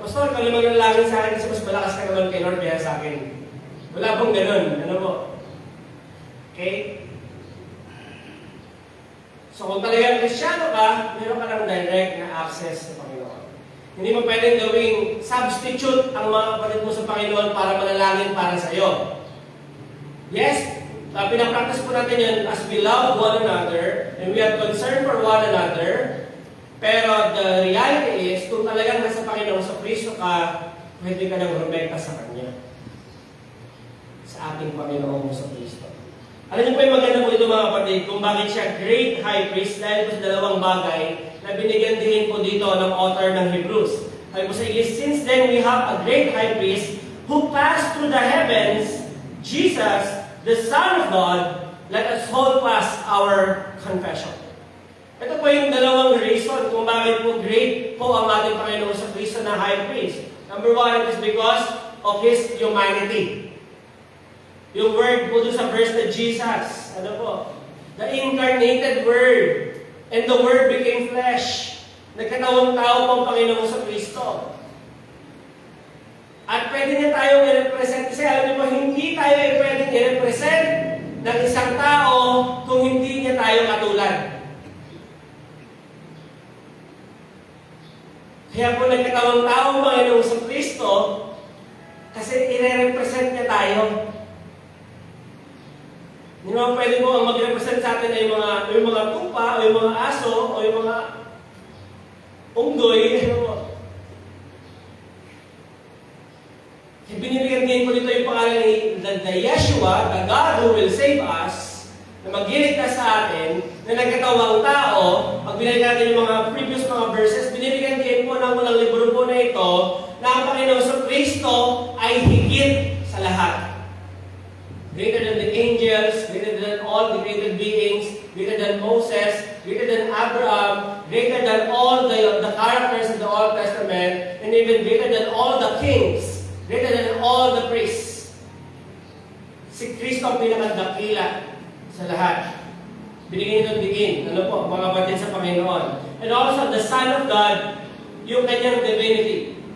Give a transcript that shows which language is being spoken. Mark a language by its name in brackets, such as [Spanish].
[Filipino] Pastor, kung naman nalangin sa akin kasi mas malakas ka naman kay Lord kaya sa akin. Wala pong ganun. Ano po? Okay? So kung talagang Kristyano ka, meron ka ng direct na access sa Panginoon. Hindi mo pwedeng gawing substitute ang mga kapatid mo sa Panginoon para manalangin para sa iyo. [English] Yes, [Filipino] pinapractice po natin yan [English] as we love one another and we have concern for one another. [Filipino] Pero [English] the reality is, [Filipino] kung talagang nasa Panginoon sa Kristo ka, pwede ka nang rumekta sa Kanya. Sa ating Panginoon sa Kristo. Alam niyo po yung maganda po ito mga kapatid, kung bakit siya great high priest dahil po sa dalawang bagay na binigyan din po dito ng author ng Hebrews. Sabi po sa English, [English] since then we have a great high priest who passed through the heavens, Jesus, the Son of God, let us hold fast our confession. [Filipino] Ito po yung dalawang reason kung bakit po great po ang ating Panginoon sa Kristo na high priest. [English] Number one, it is because of His humanity. [Filipino] Yung word po doon sa verse na Jesus, ano po? [English] The incarnated Word. And the Word became flesh. [Filipino] Nagkatawang tao po ang Panginoon sa Kristo. At pwede niya tayong i-represent. Kasi alam niyo po, hindi tayo pwedeng i-represent ng isang tao kung hindi niya tayo katulad. Kaya po nagkatawang tao ang Panginoon sa Kristo kasi i-represent niya tayo. Hindi naman pwede mo ang mag-represent sa atin ay yung mga tupa, o yung mga aso, o yung mga unggoy. Binibigyan din ko dito yung pangalan ni the Yeshua, [English] the God who will save us, [Filipino] na mag-iligtas sa atin, na nagkatawang tao. Pag binigyan natin yung mga previous mga verses, binibigyan din po ng walang libro po na ito, na ang Panginoon sa Kristo ay higit sa lahat. [English] Greater than the angels, greater than all the created beings, greater than Moses, greater than Abraham, greater than all the characters in the Old Testament, and even greater than all the kings, greater than all the priests. [Filipino] Si Kristo ang pinakadakila sa lahat. Binigyan ito diin. Ano po? Mga kapatid sa Panginoon. [English] And also the Son of God, [Filipino] yung kanyang divinity.